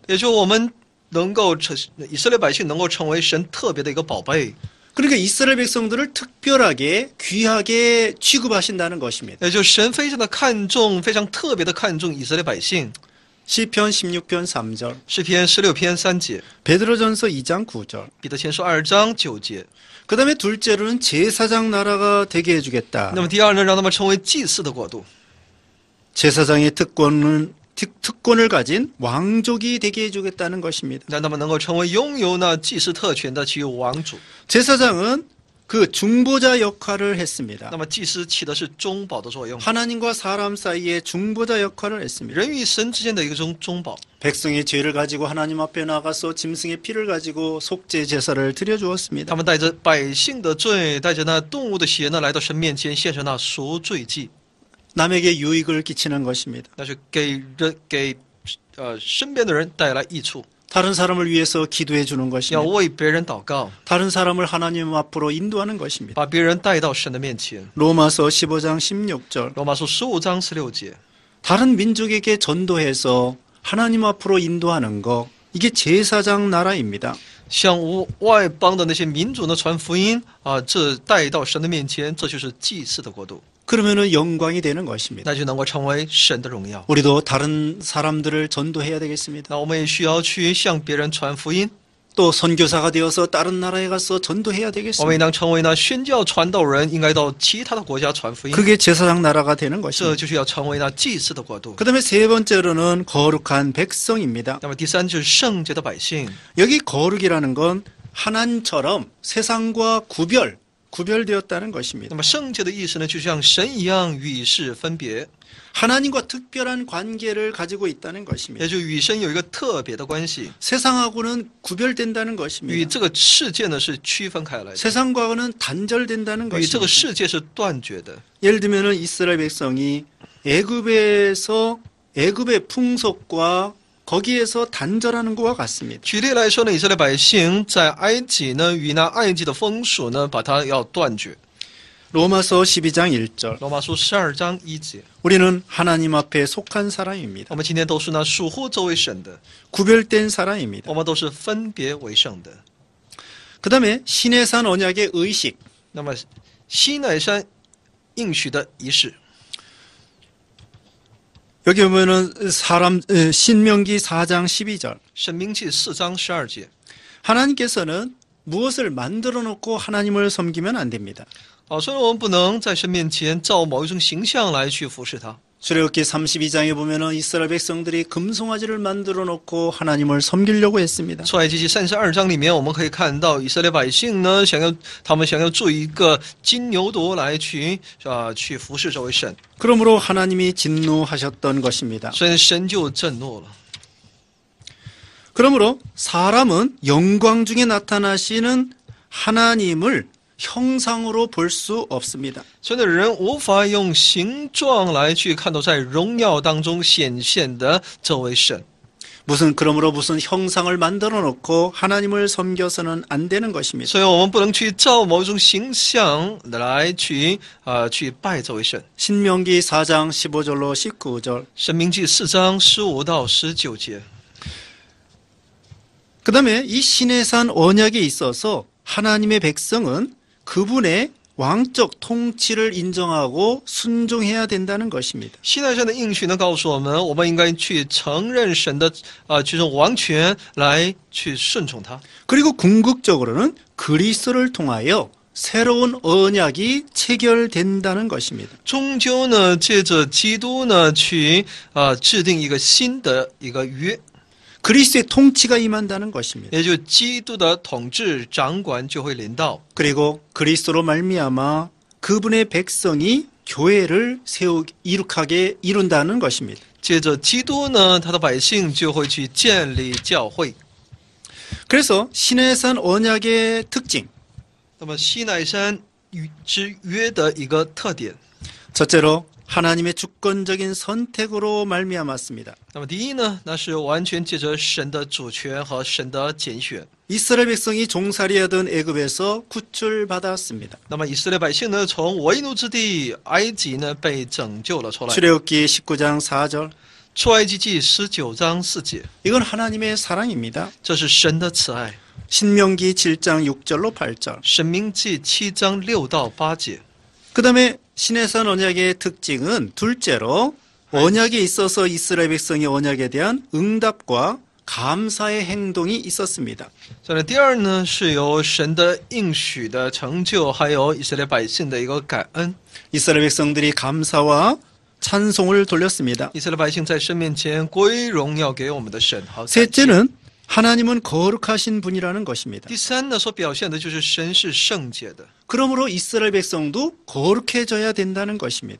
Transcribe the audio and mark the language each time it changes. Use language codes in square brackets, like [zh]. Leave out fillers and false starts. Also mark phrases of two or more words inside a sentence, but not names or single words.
[zh] 也就是我们能够以色列百姓能够成为神特别的一个宝贝。 [ko] 그러니까 이스라엘 백성들을 특별하게 귀하게 취급하신다는 것입니다. [zh] 也就是神非常的看重，非常特别的看重以色列百姓。 [ko] 시편 16편 3절, [zh] 诗篇16篇3节， [ko] 베드로전서 2장 9절. [zh] 彼得前书2章9节。 [ko] 그 다음에 둘째로는 제사장 나라가 되게 해주겠다. [zh] 那么第二呢，让他们成为祭司的国度。 [ko] 제사장의 특권을 가진 왕족이 되게 해주겠다는 것입니다. [zh] 让他们能够成为拥有那祭司特权的其王主。 [ko] 제사장은 그 중보자 역할을 했습니다. [zh] 那么祭司起的是中保的作用， [ko] 하나님과 사람 사이의 중보자 역할을 했습니다. [zh] 人与神之间的一个中保。 [ko] 백성의 죄를 가지고 하나님 앞에 나가서 짐승의 피를 가지고 속죄 제사를 드려주었습니다. [zh] 他们带着百姓的罪，带着那动物的血呢，来到神面前献上那赎罪祭， [ko] 남에게 유익을 끼치는 것입니다. [zh] 那是给身边的人带来益处， [ko] 다른 사람을 위해서 기도해 주는 [zh] 要 [ko] 것입니다. [zh] 为别人祷告， [ko] 다른 사람을 하나님 앞으로 인도하는 것입니다. [zh] 把别人带到神的面前。 [ko] 로마서 15장 16절. [zh] 罗马书15章16节， [ko] 다른 민족에게 전도해서 하나님 앞으로 인도하는 거, 이게 제사장 나라입니다. [zh] 向外邦的那些民族呢传福音啊，这带到神的面前，这就是祭祀的国度。 [ko] 그러면은 영광이 되는 것입니다. [zh] 那就能够成为神的荣耀。 [ko] 우리도 다른 사람들을 전도해야 되겠습니다. [zh] 那我们也需要去向别人传福音， [ko] 또 선교사가 되어서 다른 나라에 가서 전도해야 [zh] 我们应 [ko] 되겠습니다. [zh] 当成为呢宣教传道人，应该到其他的国家传福音。 [ko] 그게 제사장 나라가 되는 [zh] 这 [ko] 것입니다. [zh] 就是要成为那祭祀的国度。 [ko] 그 다음에 세 번째로는 거룩한 백성입니다. [zh] 那么第三就是圣洁的百姓。 [ko] 여기 거룩이라는 건 하나님처럼 세상과 구별되었다는 것입니다. [zh] 那么圣洁的意思呢，就像神一样与世分别， [ko] 하나님과 특별한 관계를 가지고 있다는 것입니다. [zh] 也就与神有一个特别的关系， [ko] 세상하고는 구별된다는 [zh] 与 [ko] 것입니다. [zh] 这个世界呢是区分开来的， [ko] 세상과는 단절된다는 [zh] 与这 [ko] 것입니다. [zh] 个世界是断绝的。 [ko] 예를 들면은 이스라엘 백성이 애굽의 풍속과 거기에서 단절하는 것과 같습니다. [zh] 举例来说呢，以色列百姓在埃及呢，与那埃及的风俗呢，把它要断绝。 [ko] 로마서 12장 1절. [zh] 罗马书12章1节， [ko] 우리는 하나님 앞에 속한 사람입니다. [zh] 我们今天都是呢属乎这位神的， [ko] 구별된 사람입니다. [zh] 我们都是分别为圣的。 [ko] 그 다음에 신의 산 언약의 의식. [zh] 那么西乃山应许的仪式， [ko] 여기 보면은 신명기 4장 12절. [zh] 申命记4章12节。 [ko] 하나님께서는 무엇을 만들어 놓고 하나님을 섬기면 안 됩니다. [zh] 所以我们不能在神面前照某一种形象来去服侍他。 [ko] 출애굽기 32장에 보면은 이스라엘 백성들이 금송아지를 만들어 놓고 하나님을 섬기려고 했습니다. [zh] 出埃及记32章里面，我们可以看到以色列百姓呢，他们想要做一个金牛犊来去服侍这位神， [ko] 그러므로 하나님이 진노하셨던 것입니다. [zh] 所以神就震怒了。 [ko] 그러므로 사람은 영광 중에 나타나시는 하나님을 형상으로 볼 수 없습니다. [zh] 所以人无法用形状来去看到在荣耀当中显现的这位神。 [ko] 그러므로 무슨 형상을 만들어 놓고 하나님을 섬겨서는 안 되는 것입니다. [zh] 所以我们不能去照某一种形象来去拜这位神。 [ko] 신명기 4장 15절로 19절. [zh] 申命记4章15到19节。 [ko] 그 다음에 이 신의 산 언약에 있어서 하나님의 백성은 그분의 왕적 통치를 인정하고 순종해야 된다는 것입니다. [zh] 西奈山的应许呢，告诉我们，我们应该去承认神的这种王权，来去顺从他。 [ko] 그리고 궁극적으로는 그리스도를 통하여 새로운 언약이 체결된다는 것입니다. [zh] 终究呢，借着基督呢，去制定一个新的一个约， [ko] 그리스도의 통치가 임한다는 것입니다. [zh] 也就基督的统治掌管就会临到。 [ko] 그리고 그리스도로 말미암아 그분의 백성이 교회를 이룬다는 것입니다. [zh] 接着基督呢，他的百姓就会去建立教会。 [ko] 그래서 신의 산 언약의 특징. [zh] 那么西奈山之约的一个特点， [ko] 첫째로 하나님의 주권적인 선택으로 말미암았습니다. [zh] 那么第一呢，那是完全借着神的主权和神的拣选。 [ko] 이스라엘 백성이 종살이하던 애굽에서 구출받았습니다. [zh] 那么以色列百姓呢，从为奴之地埃及呢被拯救了出来。 [ko] 출애굽기 19장 4절. [zh] 出埃及记19章4节， [ko] 이건 하나님의 사랑입니다. [zh] 这是神的慈爱。 [ko] 신명기 7장 6절로 8절. [zh] 申命记7章6到8节。 [ko] 그 다음에 신의 산 언약의 특징은 둘째로 언약에 있어서 이스라엘 백성의 언약에 대한 응답과 감사의 행동이 있었습니다. [zh] 所以呢，第二呢，是由神的应许的成就，还有以色列百姓的一个感恩。 [ko] 이스라엘 백성들이 감사와 찬송을 돌렸습니다. [zh] 以色列百姓在神面前归荣耀给我们的神。好，感谢。 [ko] 셋째는 하나님은 거룩하신 분이라는 것입니다. [zh] 第三呢，所表现的就是神是圣洁的。 [ko] 그러므로 이스라엘 백성도 거룩해져야 된다는 것입니다.